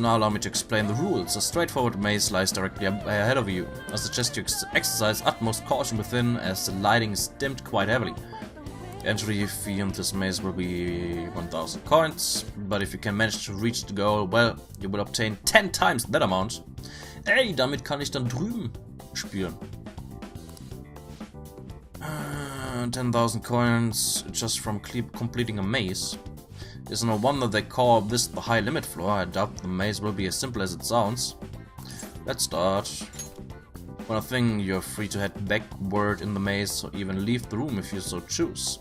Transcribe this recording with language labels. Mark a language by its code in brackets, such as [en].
[en] Now allow me to explain the rules. A straightforward maze lies directly ahead of you. I suggest you exercise utmost caution within, as the lighting is dimmed quite heavily. The entry fee in this maze will be 1,000 coins, but if you can manage to reach the goal, well, you will obtain 10 times that amount. [de] Ey, damit kann ich dann drüben spielen. [en] 10,000 coins just from completing a maze. It's no wonder they call this the high limit floor. I doubt the maze will be as simple as it sounds. Let's start. One thing, you're free to head backward in the maze or even leave the room if you so choose.